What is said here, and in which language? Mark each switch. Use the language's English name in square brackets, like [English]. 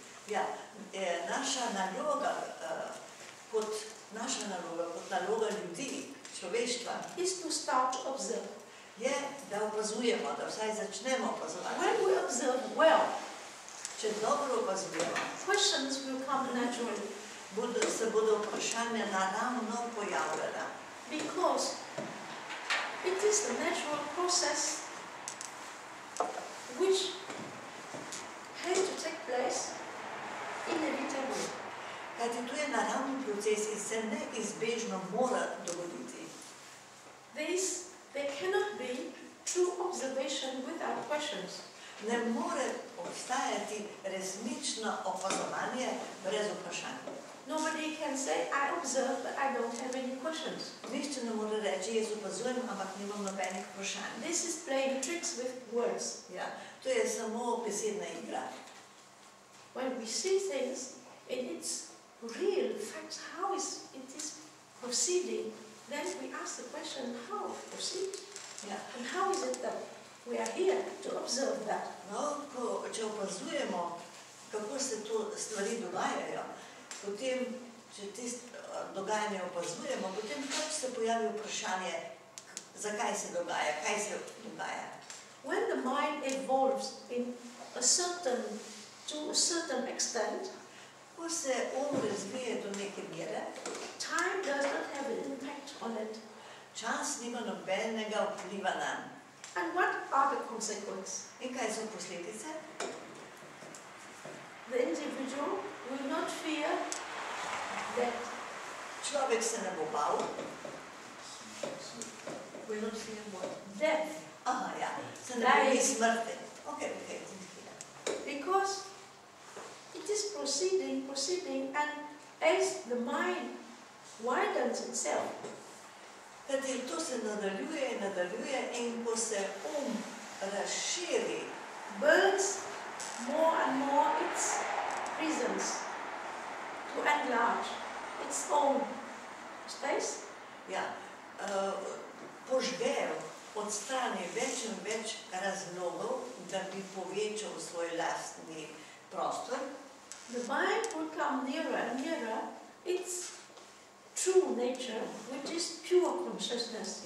[Slovenian] ja, naša naloga kot naloga ljudi, človeštva, [English] is to start to observe. [Slovenian] je, da opazujemo, da vsaj začnemo opazovati. [English] When we observe well, [Slovenian] Če dobro opazujemo, [English] questions will come naturally. [Slovenian] se bodo vprašanja naravno pojavljala. [English] Because it is the natural process which has to take place inevitably. [Slovenian] Kajti to je naravni proces in se neizbežno mora dogoditi. [English] There cannot be true observation without questions. [Slovenian] Ne more obstajati resnično opazovanje brez vprašanj. [English] Nobody can say, I observe, but I don't have any questions. [Slovenian] Nihče ne more reči, jaz opazujem, ampak nimam nobenih vprašanj. [English] This is playing tricks with words. [Slovenian] Ja, to je samo besedna igra. [English] When we see things in its real facts, how it is proceeding, then we ask the question, how it proceeds? [Slovenian] Ja. [English] And how is it that we are here to observe that? [Slovenian] No, če opazujemo, kako se to stvari dogajajo, potem, če dogajanje opazujemo, potem pač se pojavi vprašanje, zakaj se dogaja, kaj se dogaja. [English] When the mind evolves to a certain extent, [Slovenian] Ko se razvije do neke mere, [English] time does not have an impact on it. [Slovenian] čas nima nobenega vpliva nanj. [English] And what are the consequences? [Slovenian] In kaj so posledice? [English] The individual will not fear that. [Slovenian] Človek se ne bo bal. [English] Will not fear what? Death. [Slovenian] Aha, ja, se ne boji smrti. Okay. [English] Because it is proceeding, and as the mind widens itself, [Slovenian] Kajti to se nadaljuje in ko se razširi, [English] burns more and more its prisons to enlarge its own space. [Slovenian] ja, požge, odstrani več in več razlogov, da bi povečal svoj lastni prostor. [English] The mind will come nearer and nearer its true nature, which is pure consciousness.